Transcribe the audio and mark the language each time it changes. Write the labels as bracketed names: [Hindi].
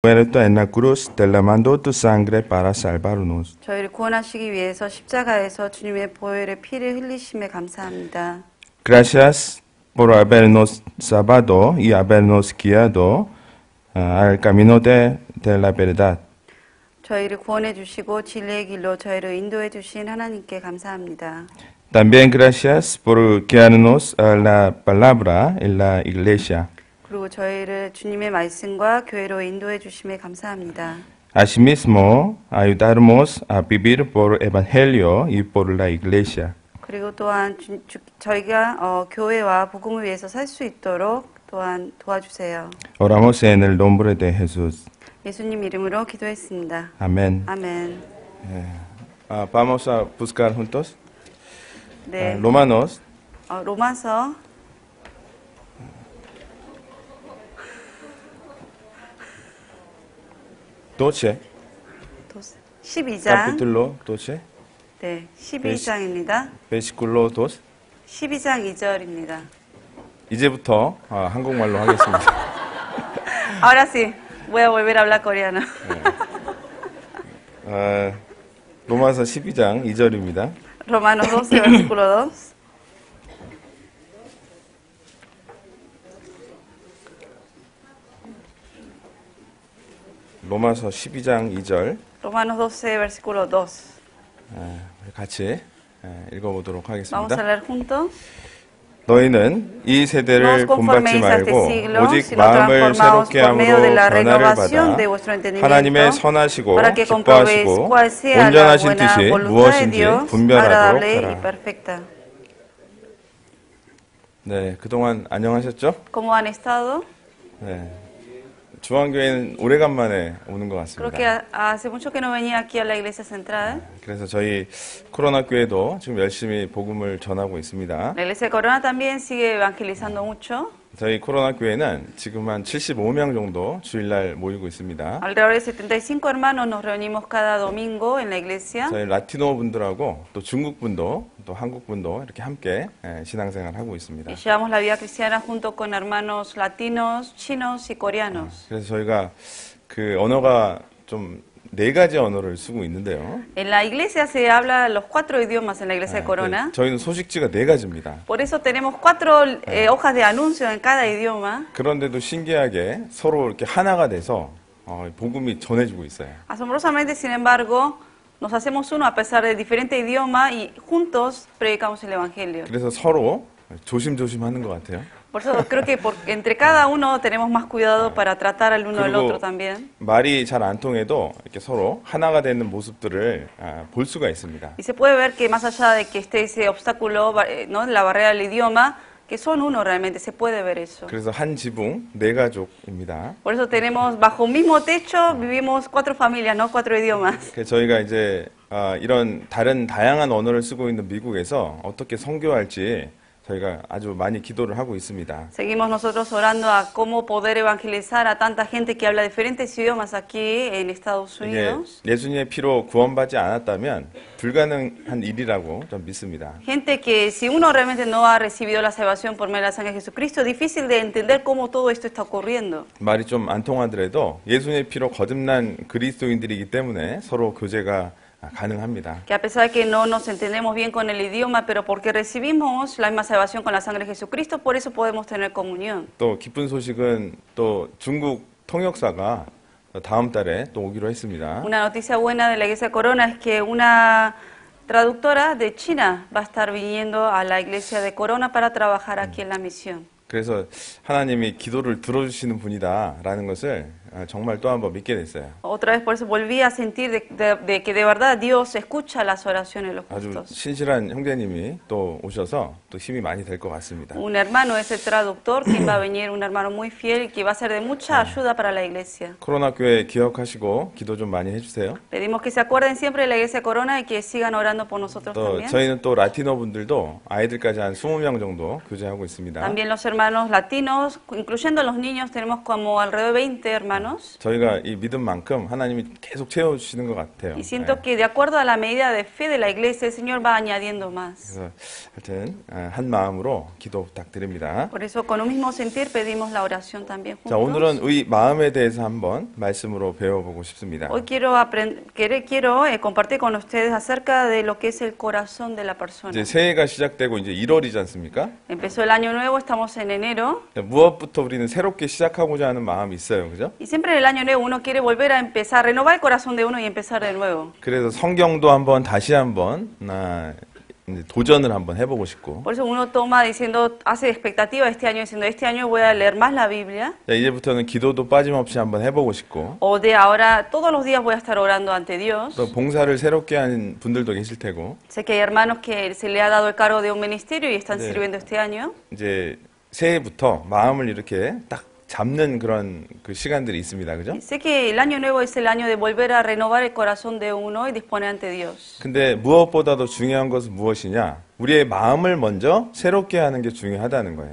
[Spanish] muerto en la cruz, derramando tu sangre para salvarnos. [Korean] 저희를 구원하시기 위해서 십자가에서 주님의 보혈의 피를 흘리심에 감사합니다. [Spanish] Gracias por habernos salvado y habernos guiado al camino de la verdad. [Korean] 저희를 구원해 주시고 진리의 길로 저희를 인도해 주신 하나님께 감사합니다. [Spanish] También gracias por guiarnos a la palabra en la iglesia. [Korean] 그리고 저희를 주님의 말씀과 교회로 인도해 주심에 감사합니다. [Spanish] Asimismo, ayudarnos a vivir por evangelio y por la iglesia. [Korean] 그리고 또한 저희가 교회와 복음을 위해서 살 수 있도록 또한 도와주세요. [Spanish] Oramos en el nombre de Jesús. [Korean] 예수님 이름으로 기도했습니다. [Spanish] Amén. [Korean] 아멘. [Spanish] Vamos a buscar juntos. [Korean] 네. [Spanish] Romanos [Korean] 로마서 [Spanish] 12, [Korean] 12장. [Spanish] capítulo 12, [Korean] 네, 12장입니다. [Spanish] versículo 2. [Korean] 12장 2절입니다. 이제부터 한국말로 하겠습니다. [Spanish] Ahora sí, voy a volver a hablar coreano. [Korean] 로마서 12장 2절입니다. [Spanish] Romanos 12, versículo 2. [Korean] 로마서 12장 2절. [Spanish] Romanos 12, versículo 2. [Korean] 우리 같이 읽어보도록 [Spanish] Vamos a [Korean] 하겠습니다. [Spanish] leer juntos. [Korean] 너희는 이 [Spanish] No os [Korean] 세대를 본받지 [Spanish] conforméis a este [Korean] 말고 [Spanish] siglo, [Korean] 오직 [Spanish] sino [Korean] 마음을 [Spanish] transformaos [Korean] 새롭게 [Spanish] por medio [Korean] 함으로 [Spanish] de la [Korean] 변화를 [Spanish] renovación [Korean] 받아 [Spanish] de vuestro entendimiento, [Korean] 하나님의 선하시고 [Spanish] para que comprobéis [Korean] 기뻐하시고 [Spanish] cuál sea la [Korean] 온전하신 [Spanish] buena [Korean] 뜻이 [Spanish] voluntad de [Korean] 무엇인지 [Spanish] Dios, [Korean] 분별하도록 [Spanish] agradable y [Korean] 하라. [Spanish] perfecta. [Korean] 네, 그동안 안녕하셨죠? [Spanish] ¿Cómo han estado? [Korean] 네, 중앙교회는 오래간만에 오는 것 [Spanish] Creo que [Korean] 같습니다. [Spanish] hace mucho que no venía aquí a la iglesia central. [Korean] 그래서 저희 코로나 교회도 지금 열심히 복음을 전하고 있습니다. [Spanish] La iglesia de Corona también sigue evangelizando mucho. [Korean] 저희 코로나 교회는 지금 한 75명 정도 주일날 모이고 있습니다. [Spanish] Alrededor de 75 hermanos nos reunimos cada domingo en la iglesia. [Korean] 저희 라티노 분들하고 또 중국 분도 또 한국 분도 이렇게 함께 신앙생활 하고 있습니다. [Spanish] Y llevamos la vida cristiana junto con hermanos latinos, chinos y coreanos. [Korean] 그래서 저희가 그 언어가 좀 4가지 언어를 쓰고 있는데요. [Spanish] En la iglesia se habla los 4 idiomas en la iglesia de Corona. [Korean] 저희는 소식지가 4가지입니다. [Spanish] Por eso tenemos 4 hojas de anuncio en cada idioma. [Korean] 그런데도 신기하게 서로 이렇게 하나가 돼서 복음이 전해지고 있어요. [Spanish] Asombrosamente, sin embargo, nos hacemos uno a pesar de diferentes idiomas y juntos predicamos el evangelio. [Korean] 그래서 서로 조심조심 하는 것 같아요. [Spanish] Por eso creo que entre cada uno tenemos más cuidado para tratar al uno al otro también. [Korean] 말이 잘 안 통해도 이렇게 서로 하나가 되는 모습들을 볼 수가 있습니다. [Spanish] Y se puede ver que más allá de que esté ese obstáculo, ¿no? La barrera del idioma, que son uno realmente, se puede ver eso. [Korean] 그래서 한 지붕 4가족입니다. [Spanish] Por eso tenemos bajo un mismo techo, vivimos 4 familias, no 4 idiomas. [Korean] 그래서 저희가 이제 이런 다양한 언어를 쓰고 있는 미국에서 어떻게 선교할지 저희가 아주 많이 기도를 하고 있습니다. [Spanish] Seguimos nosotros orando a cómo poder evangelizar a tanta gente que habla diferentes idiomas aquí en Estados [Korean] 이게 [Spanish] Unidos. [Korean] 예수님의 피로 구원받지 않았다면 불가능한 일이라고 좀 믿습니다. [Spanish] Gente que si uno realmente no ha recibido la salvación por medio de la sangre de Jesucristo, es difícil de entender cómo todo esto está ocurriendo. [Korean] 말이 좀 안 통하더라도 예수님의 피로 거듭난 그리스도인들이기 때문에 서로 교제가 가능합니다. [Spanish] Que a pesar de que no nos entendemos bien con el idioma, pero porque recibimos la misma salvación con la sangre de Jesucristo, por eso podemos tener comunión. [Korean] 또 기쁜 소식은 또 중국 통역사가 다음 달에 또 오기로 했습니다. [Spanish] Una noticia buena de la iglesia Corona es que una traductora de China va a estar viniendo a la iglesia de Corona para trabajar aquí en la misión. [Korean] 그래서 하나님이 기도를 들어주시는 분이다라는 것을 정말 또 한번 믿게 됐어요. [Spanish] Otra vez por eso volví a sentir de que de verdad Dios escucha las oraciones de los [Korean] 아주 [Spanish] justos. [Korean] 신실한 형제님이 또 오셔서 또 힘이 많이 될 것 같습니다. [Spanish] Un hermano es el traductor, quien va a venir, un hermano muy fiel y que va a ser de mucha ayuda para la iglesia. [Korean] 코로나 교회 기억하시고 기도 좀 많이 해주세요. [Spanish] Pedimos que se acuerden siempre de la iglesia Corona y que sigan orando por nosotros [Korean] 또 [Spanish] también. [Korean] 저희는 또 라티노 분들도 아이들까지 한 20명 정도 교제하고 있습니다. [Spanish] También los hermanos latinos, incluyendo los niños, tenemos como alrededor de 20 hermanos hermanos. [Korean] 저희가 이 믿음만큼 하나님이 계속 채워주시는 것 같아요. [Spanish] Y siento que de acuerdo a la medida de fe de la iglesia, el Señor va añadiendo más. [Korean] 그래서 하여튼 한 마음으로 기도 부탁드립니다. [Spanish] Por eso, con un mismo sentir, pedimos la oración también [Korean] 자, 오늘은 [Spanish] juntos. [Korean] 이 마음에 대해서 한번 말씀으로 배워보고 싶습니다. [Spanish] Hoy quiero compartir con ustedes acerca de lo que es el corazón de la persona. [Korean] 이제 새해가 시작되고 이제 1월이지 않습니까? [Spanish] Empezó el año nuevo, estamos en enero. [Korean] 무엇부터 우리는 새롭게 시작하고자 하는 마음이 있어요, 그죠? [Spanish] Y siempre en el año nuevo uno quiere volver a empezar, renovar el corazón de uno y empezar de nuevo. [Korean] 그래서 성경도 한번 다시 한번 이제 도전을 한번 해보고 싶고. [Spanish] Por eso uno toma diciendo, hace expectativa este año, diciendo, este año voy a leer más la Biblia. [Korean] 자, 이제부터는 기도도 빠짐없이 한번 해보고 싶고. [Spanish] O de ahora, todos los días voy a estar orando ante Dios. [Korean] 또 봉사를 새롭게 하는 분들도 계실 테고. [Spanish] Sé que hay hermanos que se le ha dado el cargo de un ministerio y están [Korean] 네. [Spanish] sirviendo este año. [Korean] 이제 새해부터 마음을 이렇게 딱 잡는 그런 그 시간들이 있습니다, 그죠? [Spanish] Sé que el año nuevo es el año de volver a renovar el corazón de uno y disponer ante Dios. [Korean] 근데 무엇보다도 중요한 것은 무엇이냐? 우리의 마음을 먼저 새롭게 하는 게 중요하다는 거예요.